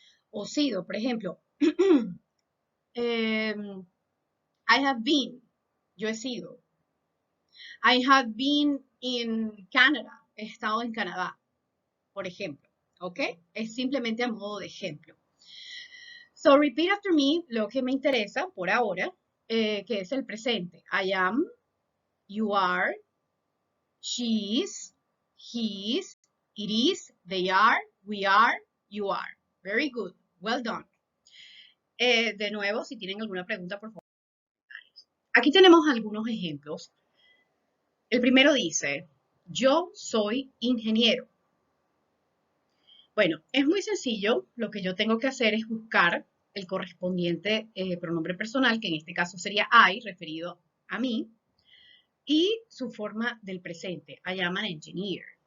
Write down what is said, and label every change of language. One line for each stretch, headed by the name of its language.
Spanish: O sido, por ejemplo,
English: I have been,
Spanish: yo he sido.
English: I have been in Canada,
Spanish: he estado en Canadá, por ejemplo, ¿ok? Es simplemente a modo de ejemplo.
English: So, repeat after me
Spanish: lo que me interesa por ahora, que es el presente.
English: I am, you are, she is, he is, it is, they are, we are, you are. Very good. Well done.
Spanish: De nuevo, si tienen alguna pregunta, por favor. Aquí tenemos algunos ejemplos. El primero dice, yo soy ingeniero. Bueno, es muy sencillo. Lo que yo tengo que hacer es buscar el correspondiente pronombre personal, que en este caso sería I, referido a mí, y su forma del presente.
English: I am an engineer.